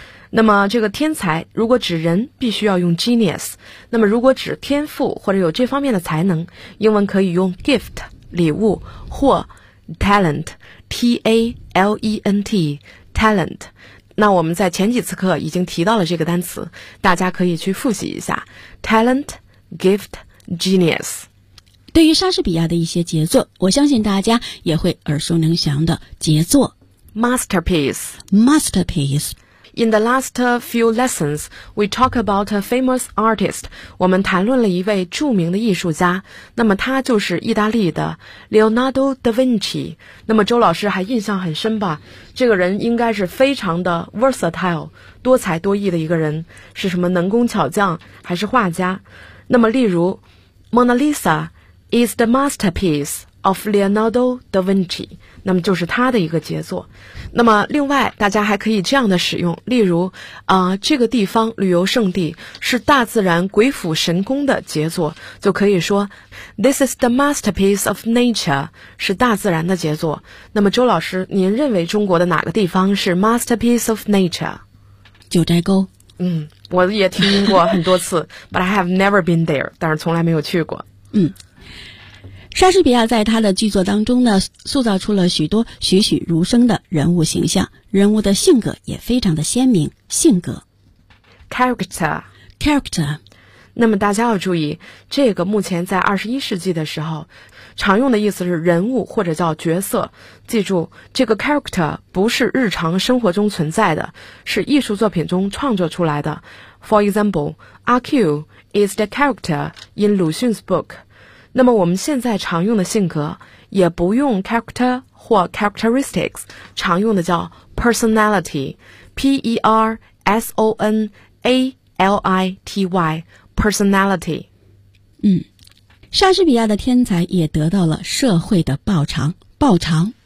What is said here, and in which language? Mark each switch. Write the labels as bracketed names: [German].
[Chinese] 那么这个天才如果指人必须要用 genius， 那么如果指天赋或者有这方面的才能，英文可以用 gift， 礼物，或 talent， T-A-L-E-N-T talent。那我们在前几次课已经提到了这个单词，大家可以去复习一下 talent, gift, genius。对于莎士比亚的一些杰作，我相信大家也会耳熟能详的杰作 [English] Masterpiece. In the last few lessons, we talk about a famous artist. [Chinese] 我们谈论了一位著名的艺术家，那么他就是意大利的 Leonardo da Vinci。那么周老师还印象很深吧，这个人应该是非常的 versatile， 多才多艺的一个人，是什么能工巧匠还是画家。那么例如 [English] Mona Lisa is the masterpiece of Leonardo da Vinci， [Chinese] 那么就是他的一个杰作。那么另外大家还可以这样的使用，例如这个地方旅游胜地是大自然鬼斧神工的杰作，就可以说 [English] This is the masterpiece of nature， [Chinese] 是大自然的杰作。那么周老师，您认为中国的哪个地方是 [English] masterpiece of nature？ [Chinese] 九寨沟。我也听过很多次 [English] but I have never been there， [Chinese] 但是从来没有去过。莎士比亚在他的剧作当中呢，塑造出了许多栩栩如生的人物形象，人物的性格也非常的鲜明。性格 [English] Character. [Chinese] 那么大家要注意，这个目前在21世纪的时候常用的意思是人物或者叫角色。记住，这个 character 不是日常生活中存在的，是艺术作品中创作出来的。 [English] For example, RQ is the character in 鲁迅's book。 [Chinese] 那么我们现在常用的性格也不用 character 或 characteristics， 常用的叫 personality， P-E-R-S-O-N-A-L-I-T-Y， personality。莎士比亚的天才也得到了社会的报偿，报偿